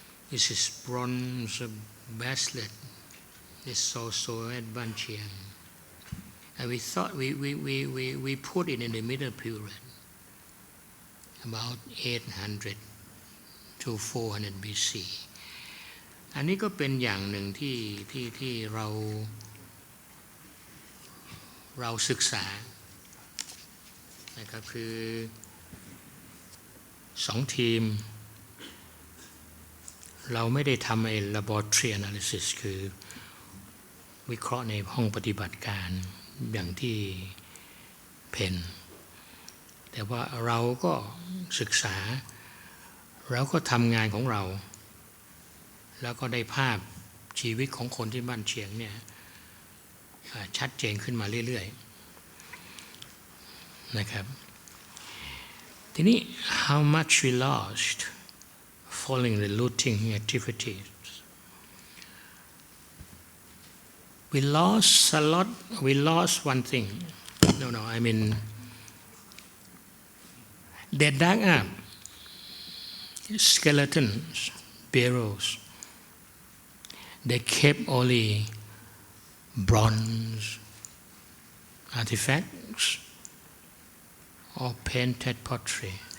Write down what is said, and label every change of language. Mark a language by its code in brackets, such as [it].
[en] This is bronze bracelet. It's also at Ban Chiang, and we thought we put it in the middle period, about 800 to 400 BC. [th] อันนี้ก็เป็นอย่างหนึ่งที่เราศึกษานะครับคือ2ทีมเราไม่ได้ทำไอ้ laboratory analysis คือวิเคราะห์ในห้องปฏิบัติการอย่างที่เพนแต่ว่าเราก็ศึกษาเราก็ทำงานของเรา แล้วก็ได้ภาพชีวิตของคนที่บ้านเชียงเนี่ยชัดเจนขึ้นมาเรื่อยๆนะครับทีนี้ [en] how much we lost following the looting activities we lost a lot. We lost one thing. No, I mean they dug up skeletons, barrels. They kept only bronze artifacts or painted pottery.